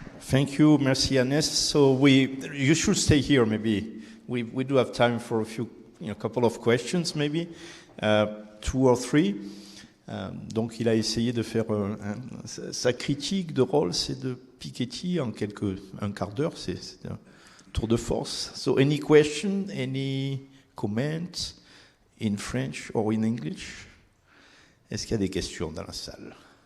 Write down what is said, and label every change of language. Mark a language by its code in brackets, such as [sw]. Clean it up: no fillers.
[en] Thank you, merci Hannes. So you should stay here maybe. We do have time for a couple of questions maybe, 2 or 3. [fr] Donc il a essayé de faire sa critique de Rawls et de Piketty en un quart d'heure, c'est un tour de force. [en] So any question, any comment in French or in English? [fr] Est-ce qu'il y a des questions dans la salle?